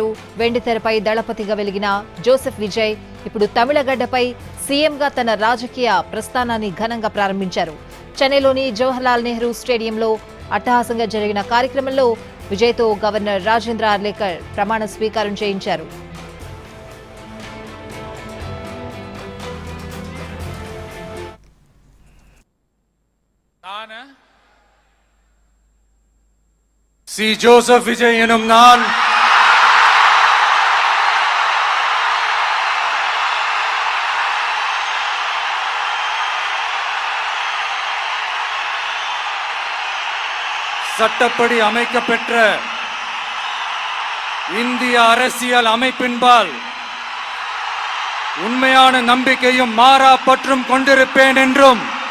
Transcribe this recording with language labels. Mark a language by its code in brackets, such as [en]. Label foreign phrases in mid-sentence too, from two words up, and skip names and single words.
[te] వెండితెరపై దళపతిగా వెలిగిన జోసెఫ్ విజయ్ ఇప్పుడు తమిళగడ్డపై సీఎంగా తన రాజకీయ ప్రస్థానాన్ని ఘనంగా ప్రారంభించారు. చెన్నైలోని జవహర్లాల్ నెహ్రూ స్టేడియంలో అట్టహాసంగా జరిగిన కార్యక్రమంలో విజయ్తో గవర్నర్ రాజేంద్ర అర్లేకర్ ప్రమాణ స్వీకారం చేయించారు. [ta] சி ஜோசப் விஜய் எனும் நான் சட்டப்படி அமைக்கப்பெற்ற இந்திய அரசியல் அமைப்பின்பால் உண்மையான நம்பிக்கையும் மாறா பற்றும் கொண்டிருப்பேன் என்றும்